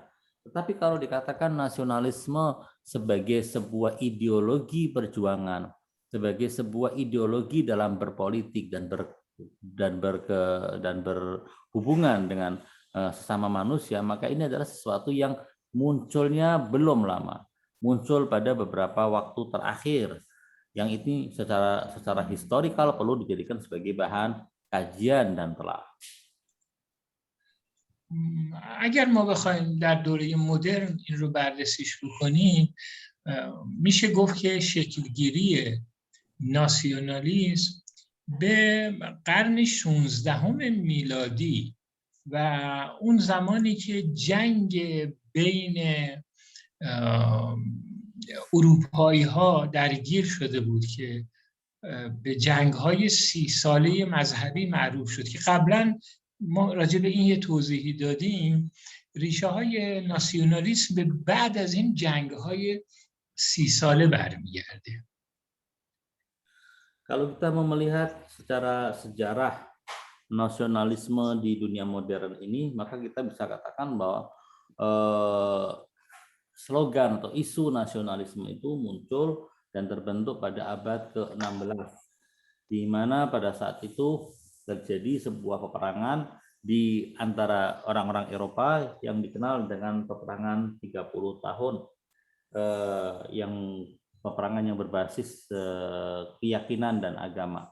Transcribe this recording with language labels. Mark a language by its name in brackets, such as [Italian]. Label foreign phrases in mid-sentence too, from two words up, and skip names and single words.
[Indonesian] Tetapi kalau dikatakan nasionalisme sebagai sebuah ideologi perjuangan, sebagai sebuah ideologi dalam berpolitik dan berhubungan dengan sesama manusia, maka ini adalah sesuatu yang munculnya belum lama, muncul pada beberapa waktu terakhir, yang ini secara historikal perlu dijadikan sebagai bahan kajian dan telah. [Persian] اگر ما بخوایم در دوره مدرن این رو بررسیش بکنیم، میشه گفت که شکلگیری ناسیونالیسم به قرن 16 میلادی و اون زمانی که جنگ بین اروپایی ها درگیر شده بود که به جنگ های 30 ساله مذهبی معروف شد، که قبلا ما راجع به این یه توضیحی دادیم، ریشه های ناسیونالیسم به بعد از این جنگ های 30 ساله برمیگرده. [Indonesian] Kalau kita mau melihat secara sejarah nasionalisme di dunia modern ini, maka kita bisa katakan bahwa slogan atau isu nasionalisme itu muncul dan terbentuk pada abad ke-16, di mana pada saat itu terjadi sebuah peperangan di antara orang-orang Eropa yang dikenal dengan peperangan 30 tahun, yang peperangan yang berbasis keyakinan dan agama.